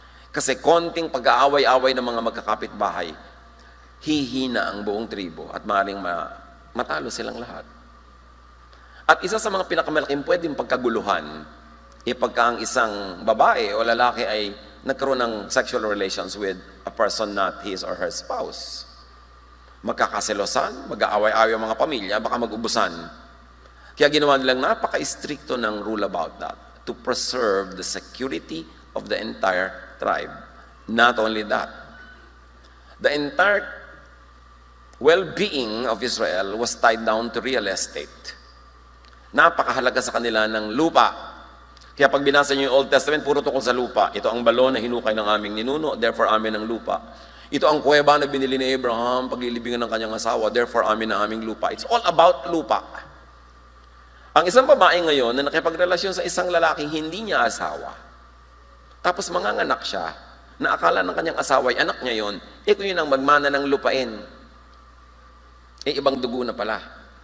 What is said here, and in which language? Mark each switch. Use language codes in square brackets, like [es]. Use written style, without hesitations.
[tl] Kasi konting pag-aaway-away ng mga magkakapit-bahay, hihina ang buong tribo at maaaring matalo silang lahat. At isa sa mga pinakamalaking pwedeng pagkaguluhan, pagka ang isang babae o lalaki ay nagkaroon ng sexual relations [en] with a person not his or her spouse. [tl] Magkakaselosan, mag-aaway-away ang mga pamilya, baka mag-ubusan. Kaya ginawa nilang napaka-stricto ng [en] rule about that to preserve the security of the entire tribe. Not only that, the entire well-being of Israel was tied down to real estate. [tl] Napakahalaga sa kanila ng lupa. Kaya pag binasa niyo yung Old Testament, puro tungkol sa lupa. Ito ang balon na hinukay ng aming ninuno, therefore amin ang lupa. Ito ang kuweba na binili ni Abraham, paglilibingan ng kanyang asawa, therefore amin ang aming lupa. [en] It's all about [tl] lupa. Ang isang babae ngayon na nakipagrelasyon sa isang lalaking hindi niya asawa, tapos manganganak siya, na akala ng kanyang asawa ay anak niya yon, kung yun ang magmana ng lupain, ibang dugo na pala.